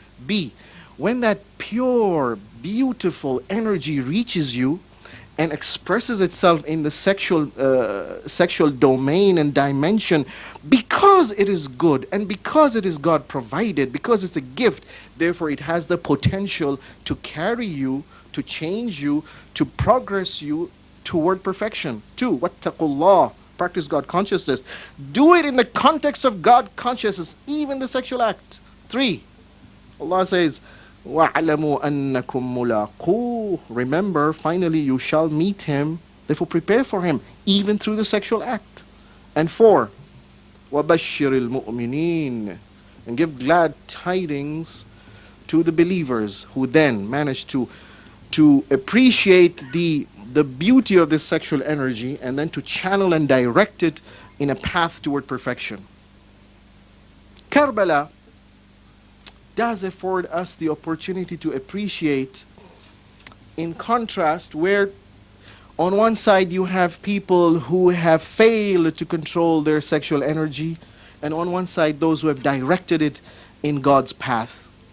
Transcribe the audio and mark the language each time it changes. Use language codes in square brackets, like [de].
[en] B, when that pure, beautiful energy reaches you and expresses itself in the sexual domain and dimension, because it is good and because it is God provided, because it's a gift, therefore it has the potential to carry you, to change you, to progress you toward perfection. 2, wattaqullah, practice God consciousness. Do it in the context of God consciousness, even the sexual act. 3, Allah says, [ar] وَاعْلَمُوا أَنَّكُمْ مُلَاقُوهُ. [en] Remember, finally you shall meet him, therefore prepare for him, even through the sexual act. And 4, [ar] وَبَشِّرِ الْمُؤْمِنِينَ. [en] And give glad tidings to the believers who then manage to appreciate the beauty of this sexual energy and then to channel and direct it in a path toward perfection. Karbala does afford us the opportunity to appreciate, in contrast, where on one side you have people who have failed to control their sexual energy, and on one side those who have directed it in God's path.